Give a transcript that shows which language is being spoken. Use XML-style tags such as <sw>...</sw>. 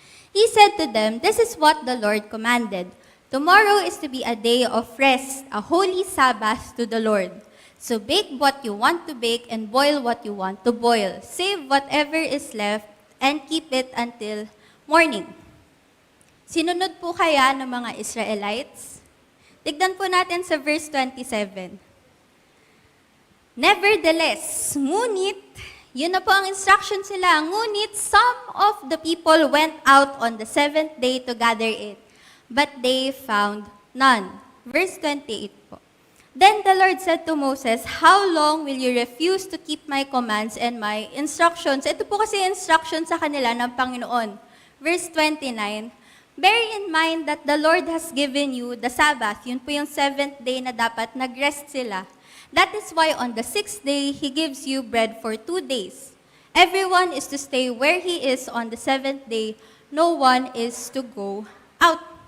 <en>He said to them, "This is what the Lord commanded. Tomorrow is to be a day of rest, a holy Sabbath to the Lord. So bake what you want to bake and boil what you want to boil. Save whatever is left and keep it until morning."</en> <tl>Sinunod po kaya ng mga Israelites? Tignan po natin sa verse 27.</tl> <en>Nevertheless,</en> <tl>ngunit, yun na po ang instruction sila, ngunit</tl> <en>some of the people went out on the 7th day to gather it, but they found none. Verse 28 po. Then the Lord said to Moses, "How long will you refuse to keep my commands and my instructions?"</en> <tl>Ito po kasi instruction sa kanila ng Panginoon.</tl> <en>Verse 29, "Bear in mind that the Lord has given you the Sabbath."</en> <tl>Yun po yung 7th day na dapat nag-rest sila.</tl> <en>"That is why on the 6th day, He gives you bread for 2 days. Everyone is to stay where he is on the 7th day. No one is to go out."</en>